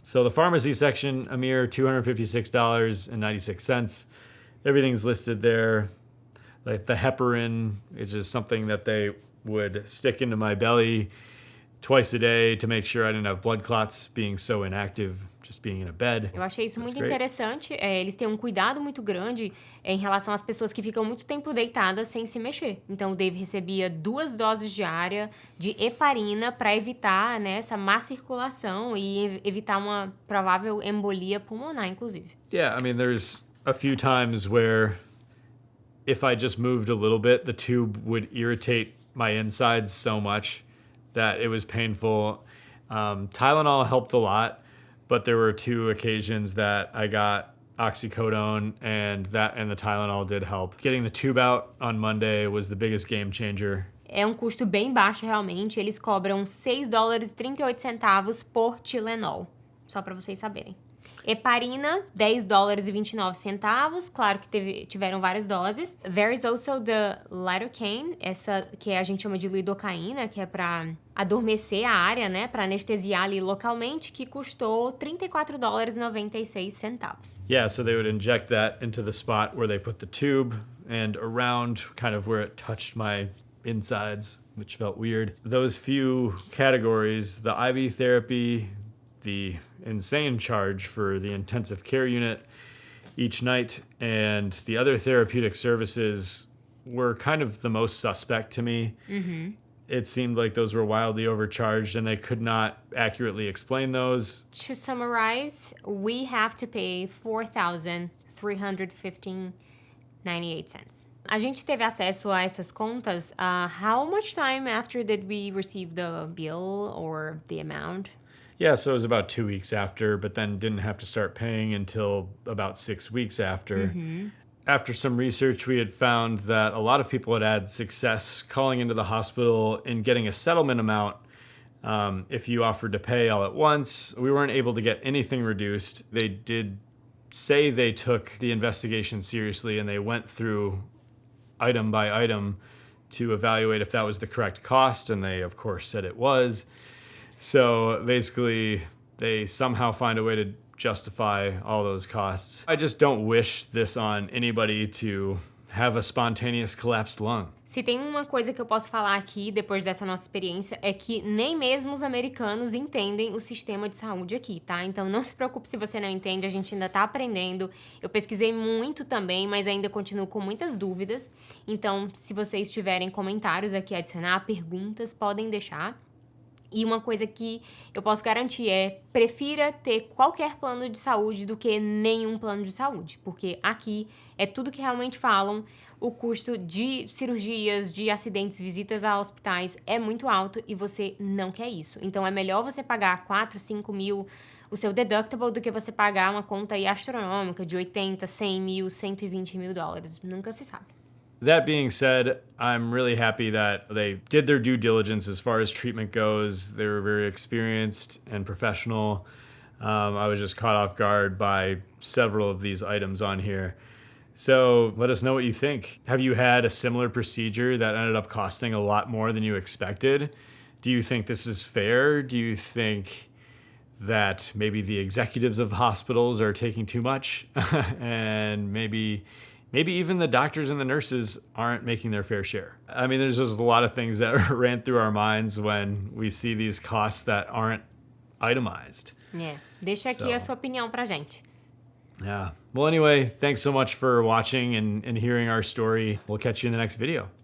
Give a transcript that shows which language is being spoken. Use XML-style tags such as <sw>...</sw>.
<en>So the pharmacy section, a mere $256.96. Everything's listed there. Like the heparin, which is something that they would stick into my belly twice a day to make sure I didn't have blood clots being so inactive, just being in a bed.</en> <pt>Eu achei isso</pt> <en>That's</en> <pt>muito</pt> <en>great.</en> <pt>interessante. Eles têm um cuidado muito grande em relação às pessoas que ficam muito tempo deitadas sem se mexer. Então, o Dave recebia 2 doses diárias de heparina para evitar, né, essa má circulação e evitar uma provável embolia pulmonar, inclusive.</pt> <en>Yeah, I mean, there's a few times where if I just moved a little bit, the tube would irritate my insides so much that it was painful. Tylenol helped a lot, but there were 2 occasions that I got oxycodone, and the Tylenol did help. Getting the tube out on Monday was the biggest game changer.</en> <pt>É um custo bem baixo, realmente. Eles cobram $6,38 por Tylenol. Só para vocês saberem. Heparina, $10,29. Claro que tiveram várias doses.</pt> <en>There is also the lidocaine,</en> <pt>essa que a gente chama de lidocaína, que é para adormecer a área, né? Para anestesiar ali localmente, que custou $34,96.</pt> <en>Yeah, so they would inject that into the spot where they put the tube and around kind of where it touched my insides, which felt weird. Those few categories, the IV therapy, the insane charge for the intensive care unit each night, and the other therapeutic services were kind of the most suspect to me. Mm-hmm. It seemed like those were wildly overcharged, and they could not accurately explain those. To summarize, we have to pay $4,315.98.</en> <pt>A gente teve acesso a essas contas.</pt> <en>How much time after did we receive the bill or the amount? Yeah, so it was about 2 weeks after, but then didn't have to start paying until about 6 weeks after. Mm-hmm. After some research, we had found that a lot of people had had success calling into the hospital and getting a settlement amount if you offered to pay all at once. We weren't able to get anything reduced. They did say they took the investigation seriously, and they went through item by item to evaluate if that was the correct cost, and they, of course, said it was. So basically, they somehow find a way to justify all those costs. I just don't wish this on anybody to have a spontaneous collapsed lung.</en> <pt>Se tem uma coisa que eu posso falar aqui, depois dessa nossa experiência, é que nem mesmo os americanos entendem o sistema de saúde aqui, tá? Então não se preocupe se você não entende, a gente ainda tá aprendendo. Eu pesquisei muito também, mas ainda continuo com muitas dúvidas. Então, se vocês tiverem comentários aqui a adicionar, perguntas, podem deixar. E uma coisa que eu posso garantir é: prefira ter qualquer plano de saúde do que nenhum plano de saúde. Porque aqui é tudo que realmente falam. O custo de cirurgias, de acidentes, visitas a hospitais é muito alto e você não quer isso. Então é melhor você pagar 4, 5 mil o seu deductible do que você pagar uma conta aí astronômica de 80, 100 mil, 120 mil dólares. Nunca se sabe.</pt> <en>That being said, I'm really happy that they did their due diligence as far as treatment goes. They were very experienced and professional. I was just caught off guard by several of these items on here. So let us know what you think. Have you had a similar procedure that ended up costing a lot more than you expected? Do you think this is fair? Do you think that maybe the executives of hospitals are taking too much? And maybe even the doctors and the nurses aren't making their fair share. I mean, there's just a lot of things that ran through our minds when we see these costs that aren't itemized.</en> <pt>Deixa aqui a sua opinião pra gente.</pt> <en>Yeah. Well, anyway, thanks so much for watching and hearing our story. We'll catch you in the next video.</en>